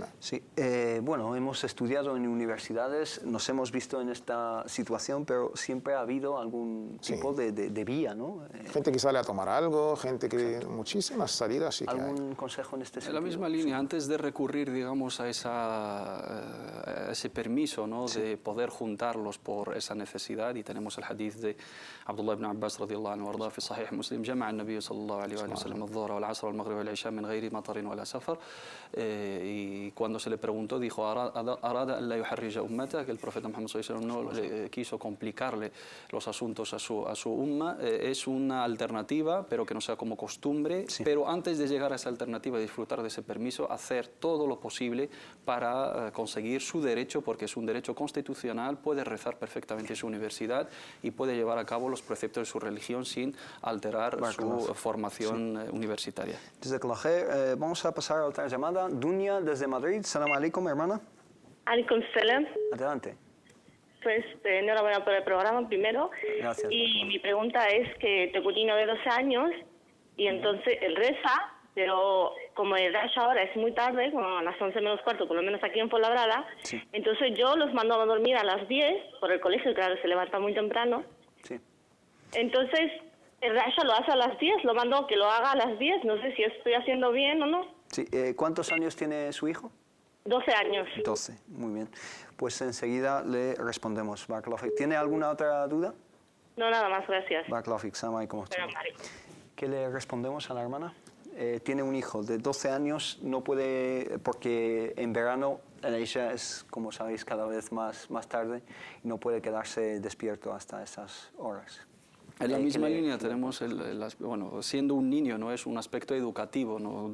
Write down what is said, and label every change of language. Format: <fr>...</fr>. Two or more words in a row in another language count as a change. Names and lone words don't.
<es>Sí, bueno, hemos estudiado en universidades, nos hemos visto en esta situación, pero siempre ha habido algún tipo de vía, ¿no? Gente que sale a tomar algo, gente que... Muchísimas salidas sí que hay. ¿Algún consejo en este sentido? En la misma línea, antes de recurrir, digamos, a ese permiso, ¿no? De poder juntarlos por esa necesidad, y tenemos el hadith de</es> <ar>عبد الله بن عباس رضي الله عنه ورد في صحيح مسلم, جمع النبي صلى الله عليه وسلم الظهر والعصر والمغرب والعشاء من غير مطر ولا سفر,</ar> <es>y cuando se le preguntó dijo</es> <ar>أراد أن لا يحرج أمته,</ar> <es>que el profeta Muhammad</es> <ar>صلى الله عليه وسلم</ar> <es>no quiso complicarle los asuntos a su umma. Es una alternativa, pero que no sea como costumbre, pero antes de llegar a esa alternativa y disfrutar de ese permiso, hacer todo lo posible para conseguir su derecho, porque es un derecho constitucional, puede rezar perfectamente en su universidad y puede llevar a cabo los preceptos de su religión sin alterar su formación universitaria. Vamos a pasar a otra llamada. Dunia desde Madrid.</es> <ar>سلام عليكم, hermana. عليكم السلام.</ar> <es>Adelante. Pues enhorabuena por el programa primero. Gracias. Y mi pregunta es que tengo un niño de 12 años y entonces él reza, pero como el Dash ahora es muy tarde, como a las 11 menos cuarto, por lo menos aquí en Fuenlabrada, entonces yo los mando a dormir a las 10 por el colegio, claro, se levanta muy temprano. Sí. Entonces, el Rasha lo hace a las 10, lo mando que lo haga a las 10, no sé si estoy haciendo bien o no. Sí. ¿Cuántos años tiene su hijo? 12 años. 12, muy bien. Pues enseguida le respondemos. ¿Tiene alguna otra duda? No, nada más, gracias.</es> <ar>بارك الله فيك، سلام عليكم. سلام عليكم.</ar> <es>¿Qué le respondemos a la hermana? Tiene un hijo de 12 años, no puede, porque en verano el Isha es, como sabéis, cada vez más tarde y no puede quedarse despierto hasta esas horas. En la misma línea tenemos, bueno, siendo un niño, no es un aspecto educativo, ¿no?</es>